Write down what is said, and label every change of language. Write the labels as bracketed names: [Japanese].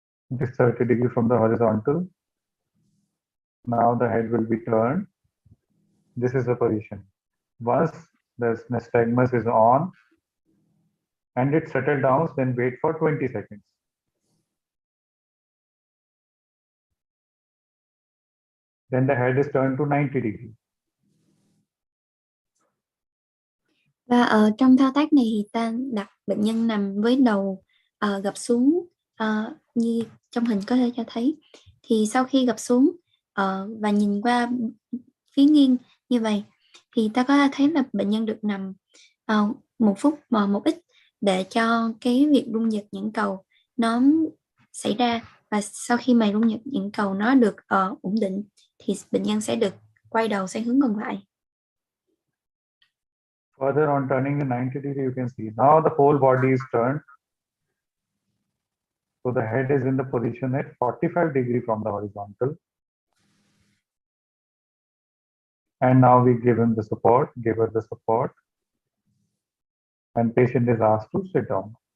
[English] This 30 degrees from the horizontal. Now the head will be turned. This is the position. Once the nystagmus is on and it settles down, then wait for 20 seconds. Then the head is turned to 90 degrees. [Vietnamese] Và ở trong thao tác này thì ta đặt bệnh nhân nằm với đầu gập xuống như trong hình có thể cho thấy. Thì sau khi gập xuống và nhìn qua phía nghiêng như vậy thì ta có thấy là bệnh nhân được nằm 1 phút một ít để cho cái việc rung giật nhãn cầu nó xảy ra, và sau khi mà rung giật nhãn cầu nó được ổn định thì bệnh nhân sẽ được quay đầu sang hướng còn lại. [English] Further on turning in 90 degrees, you can see now the whole body is turned. So the head is in the position at 45 degrees from the horizontal. And now we give him the support, give her the support. and patient is asked to sit down.